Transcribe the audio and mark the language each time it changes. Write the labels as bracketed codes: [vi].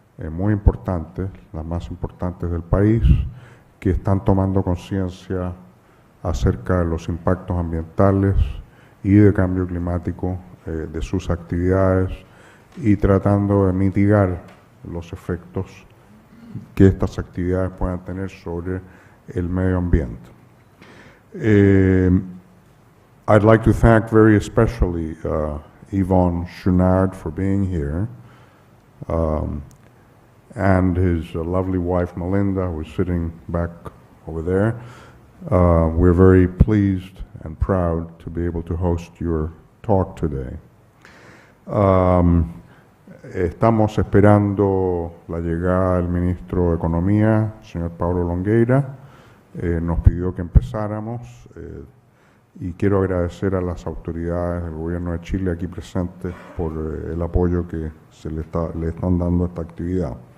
[es] muy importantes, las más importantes del país, que están tomando conciencia acerca de los impactos ambientales y de cambio climático de sus actividades, y tratando de mitigar los efectos que estas actividades puedan tener sobre el medio ambiente. [en] I'd like to thank very especially Yvon Chouinard for being here, and his lovely wife Melinda, who is sitting back over there. We're very pleased and proud to be able to host your talk today. [es] Estamos esperando la llegada del ministro de Economía, señor Pablo Longueira. Nos pidió que empezáramos, y quiero agradecer a las autoridades del Gobierno de Chile aquí presentes por el apoyo que le están dando a esta actividad.